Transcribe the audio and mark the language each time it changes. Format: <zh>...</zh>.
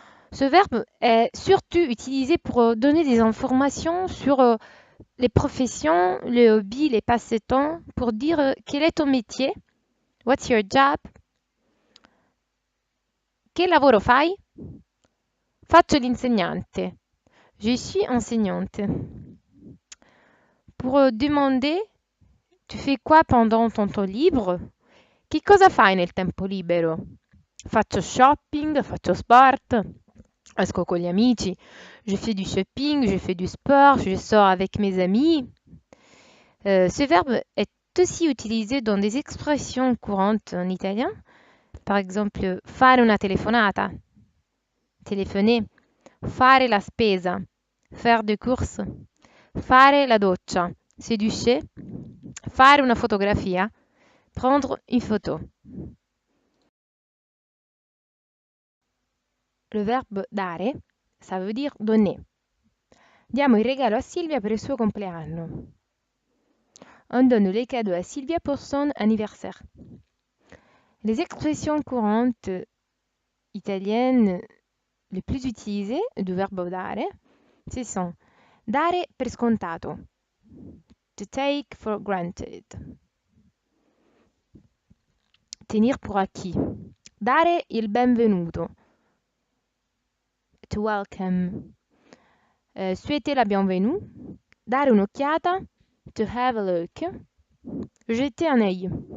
<fr>Ce verbe est surtout utilisé pour donner des informations sur les professions, les hobbies, les passe-temps, pour dire quel est ton métier,</fr> <en>what's your job,</en> <it>che lavoro fai, faccio l'insegnante,</it> <fr>Je suis enseignante. Pour demander, tu fais quoi pendant ton temps libre?</fr> <it>Che cosa fai nel tempo libero? Faccio shopping, faccio sport, esco con gli amici,</it> <fr>je fais du shopping, je fais du sport, je sors avec mes amis. Ce verbe est aussi utilisé dans des expressions courantes en italien. Par exemple,</fr> <it>fare una telefonata,</it> <fr>téléphoner,</fr> <it>fare la spesa,</it> <fr>faire des courses,</fr> <it>fare la doccia,</it> <fr>se doucher,</fr> <it>fare una fotografia,</it> <fr>prendre une photo. Le verbe dare, ça veut dire donner.</fr> <it>Diamo il regalo a Silvia per il suo compleanno.</it> <fr>On donne les cadeaux à Sylvia pour son anniversaire. Les expressions courantes italiennes les plus utilisées du verbe dare, ce sont</fr> <it>dare per scontato,</it> <en>to take for granted,</en> <fr>tenir pour acquis,</fr> <it>dare il benvenuto,</it> <en>to welcome,</en> <fr>souhaiter la bienvenue,</fr> <it>dare un'occhiata,</it> <en>to have a look,</en> <fr>jeter un œil.</fr>